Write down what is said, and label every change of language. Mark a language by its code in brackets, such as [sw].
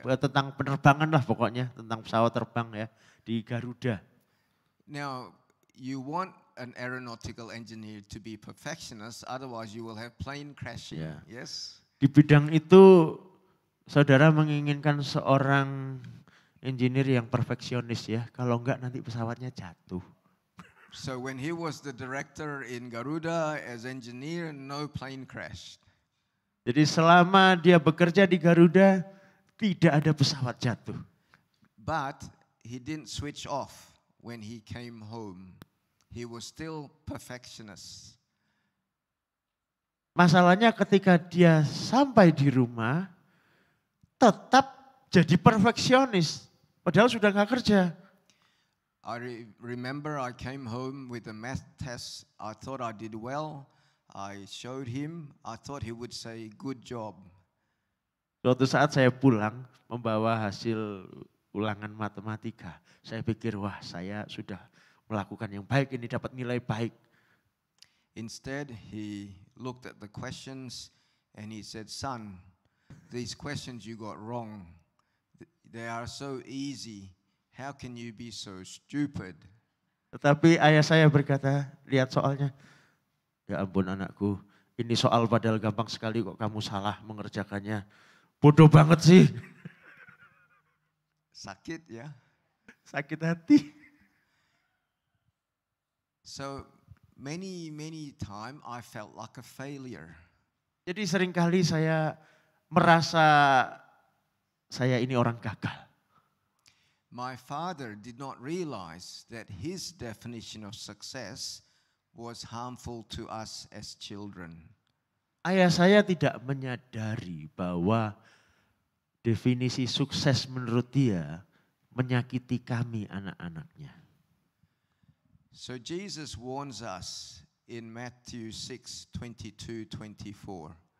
[id] Tentang penerbangan lah pokoknya, tentang pesawat terbang ya di Garuda. [en] Now, you want an aeronautical engineer to be perfectionist, otherwise you will have plane crashing. Yeah. Yes. [id] Di bidang itu saudara menginginkan seorang engineer yang perfeksionis ya. Kalau enggak nanti pesawatnya jatuh. [en] So when he was the director in Garuda as engineer, no plane crashed. [id] Jadi selama dia bekerja di Garuda tidak ada pesawat jatuh. [en] But he didn't switch off when he came home. He was still perfectionist. [id] Masalahnya ketika dia sampai di rumah tetap jadi perfeksionis. Padahal sudah gak kerja. [en] I remember I came home with a math test. I thought I did well. I showed him. I thought he would say, "Good job." [id] Suatu saat saya pulang membawa hasil ulangan matematika. Saya pikir wah saya sudah melakukan yang baik, ini dapat nilai baik. [en] Instead, he looked at the questions and he said, "Son, these questions you got wrong. They are so easy. How can you be so stupid?" [id] Tetapi ayah saya berkata, lihat soalnya. Ya ampun anakku, ini soal padahal gampang sekali kok kamu salah mengerjakannya. Bodoh banget sih. Sakit ya. Sakit hati. [en] So many times I felt like a failure. [id] Jadi seringkali saya merasa saya ini orang gagal. [en] My father did not realize that his definition of success was harmful to us as children. [id] Ayah saya tidak menyadari bahwa definisi sukses menurut dia menyakiti kami anak-anaknya. [en] So Jesus warns us in Matthew 6:22-24.